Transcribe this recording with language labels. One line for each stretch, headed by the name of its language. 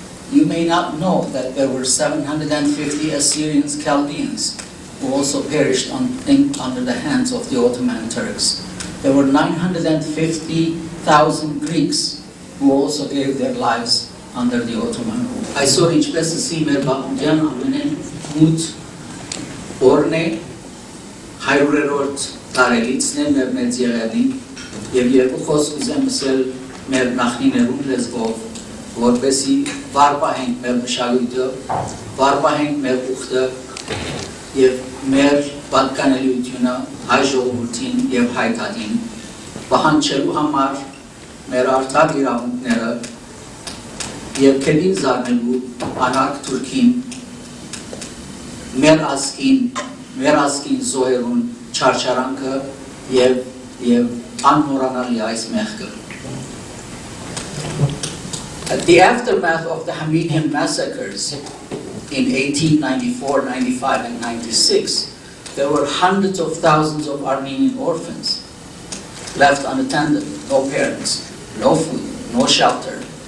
English: You may not know that there were 750 Assyrians, Chaldeans, who also perished under the hands of the Ottoman Turks. There were 950,000 Greeks who also gave their lives under the Ottoman rule.
Armenian: Այսօր ինչպես ասի մեր բաղունդյան ամենեն մութ օրն է, 100-րդ տարելիցն է մեր մեծ եղերնին, և երկու խոսք ուզեմ ասել մեր նախնիներուն լեզվով, որպեսի վարպահենք մեր մշակույթը, վարպահենք մեր ուխտը, և մեր պատկանելիությունը հայ ժողովրդին և հայ տանին, պահանջելու համար մեր արդար իրավունքները և քեդին զարնելու անարք Թուրքին, մեր ազգին զոհերուն չարչարանքը և անմոռանալի այս մեղքը.
English: At the aftermath of the Hamidian massacres in 1894, 95, and 96, there were hundreds of thousands of Armenian orphans left unattended, no parents, no food, no shelter.